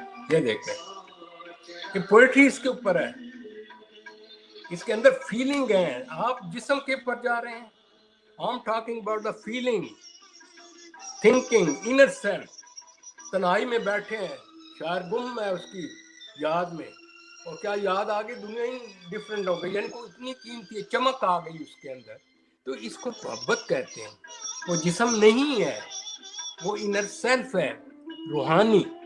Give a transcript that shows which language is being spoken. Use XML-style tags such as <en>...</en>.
<ur>یہ دیکھیں کہ پوئٹری اس کے اوپر ہے، اس کے اندر فیلنگ ہے. آپ جسم کے اوپر جا رہے ہیں.</ur> <en>I'm talking about the feeling, thinking, inner self.</en> <ur>تنہائی میں بیٹھے ہیں، شاعر گم ہے اس کی یاد میں، اور کیا یاد آ گئی، دنیا ہی ڈفرینٹ ہو گئی، یعنی کوئی اتنی قیمتی چمک آ گئی اس کے اندر. تو اس کو محبت کہتے ہیں. وہ جسم نہیں ہے، وہ انر سیلف ہے، روحانی.</ur>